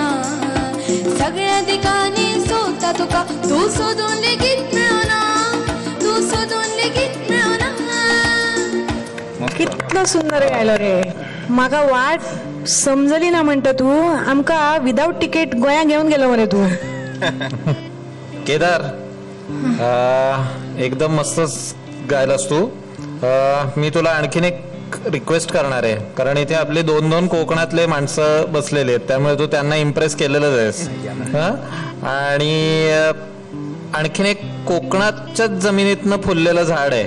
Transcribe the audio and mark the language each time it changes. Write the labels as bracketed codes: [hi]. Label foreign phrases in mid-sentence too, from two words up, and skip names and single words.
[kok] सगळ्या ठिकाणी सोता तुका, तू सोदून लेगीत मिळवना, तू सोदून लेगीत मिळवना. कितलो सुंदर गायलो रे. म्हाका वाट समजली ना म्हणता तू. आमका [en] without ticket [kok] गोंया घेऊन गेलो मरे तू. [mr] केदार, एकदम मस्तच गायलास तू. मी तुला आणखीन एक रिक्वेस्ट करणार आहे, कारण इथे आपले 2-2 कोकणातले माणसं बसलेले आहेत, त्यामुळे तू त्यांना इम्प्रेस केलेलंच आहेस. आणि आणखीन एक कोकणाच्याच जमिनीतनं फुललेलं झाड आहे.